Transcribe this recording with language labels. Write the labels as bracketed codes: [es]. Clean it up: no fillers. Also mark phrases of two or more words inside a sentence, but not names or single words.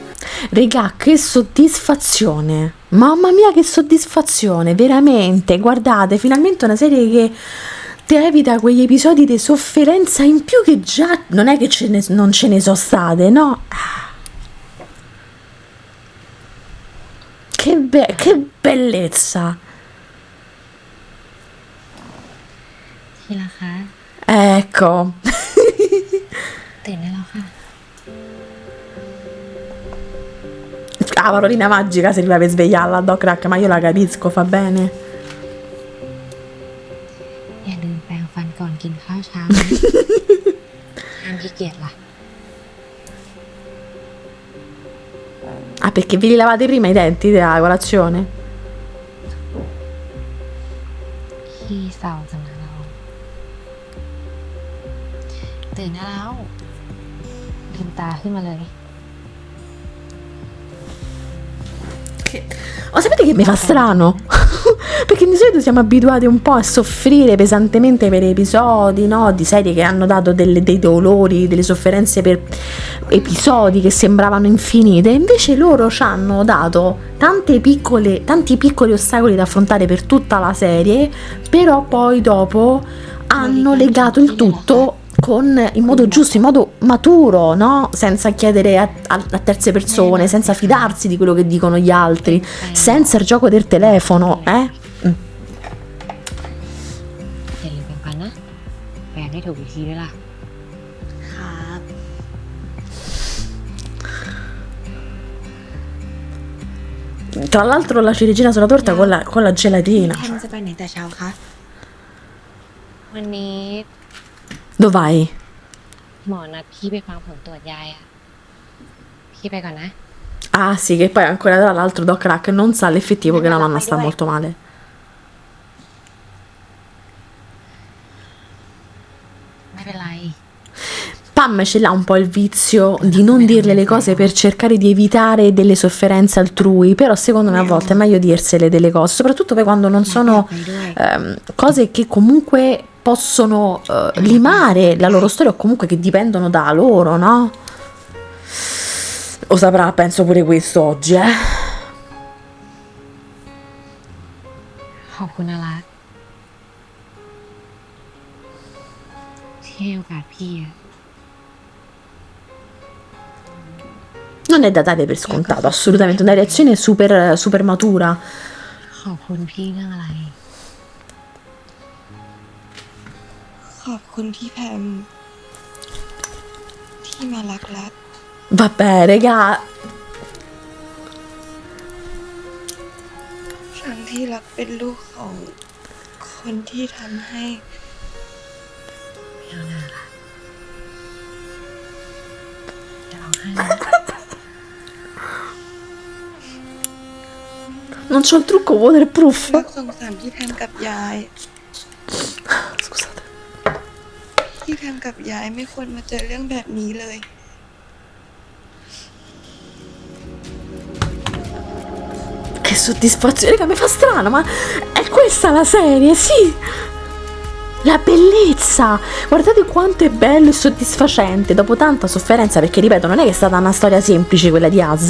[it] Regà, che soddisfazione. Mamma mia, che soddisfazione, veramente. Guardate, finalmente una serie che ti evita quegli episodi di sofferenza in più che già non è che non ce ne sono state, no? Che bellezza. [th] ทีละคะ [it] Ecco. [th] ตื่นได้แล้วค่ะ [it] La parolina magica serviva per svegliarla, Doc Rack, ma io la capisco, fa bene. [th] อย่าลืมแปรงฟันก่อนกินข้าวเช้านะ ห้ามขี้เกียจล่ะ [it] Ah, perché vi li lavate prima i denti della colazione? [th] ขี้เศร้าจังนะเราตื่นได้แล้วลืมตาขึ้นมาเลย [it] Oh, sapete che mi fa strano? Perché di solito siamo abituati un po' a soffrire pesantemente per episodi, no? Di serie che hanno dato dei dolori, delle sofferenze per episodi che sembravano infinite. Invece loro ci hanno dato tanti piccoli ostacoli da affrontare per tutta la serie, però poi dopo hanno legato il tutto in modo giusto, in modo maturo, no? Senza chiedere a terze persone, senza fidarsi di quello che dicono gli altri, senza il gioco del telefono, eh? [th] อย่าลืมแปรงฟันนะ แปรงให้ถูกวิธีด้วยล่ะ ครับ [it] Tra l'altro la ciliegina sulla torta con la gelatina. [th] แพมจะไปไหนแต่เช้าคะ วันนี้ [it] Dove vai? [th] หมอนัดพี่ไปฟังผลตรวจยายอะพี่ไปก่อนนะ [it] Ah sì, che poi ancora tra l'altro Doc Rack non sa l'effettivo che la nonna sta molto male. [th] ไม่เป็นไร [it] Pam ce l'ha un po' il vizio di non dirle le cose per cercare di evitare delle sofferenze altrui, però secondo me a volte è meglio dirsele delle cose, soprattutto poi quando non sono cose che comunque possono limare la loro storia o comunque che dipendono da loro, no? Lo saprà, penso pure questo oggi, [th] ขอบคุณนะรักที่ให้โอกาสพี่อะ [it] Non è da dare per scontato, assolutamente, una reazione super matura. [th] ขอบคุณพี่เรื่องอะไร ขอบคุณพี่แพมที่มารัก [it] Vabbè, regà, [th] ทั้งที่รักเป็นลูกของคนที่ทำให้ ไม่เอาหน้าละ ให้ [it] Non c'ho il trucco waterproof. [th] รักสงสารพี่แพมกับยาย [it] Scusate. [th] พี่แพมกับยายไม่ควรมาเจอเรื่องแบบนี้เลย [it] Che soddisfazione, raga, mi fa strano, ma è questa la serie, sì. La bellezza, guardate quanto è bello e soddisfacente dopo tanta sofferenza, perché ripeto non è che è stata una storia semplice quella di Az.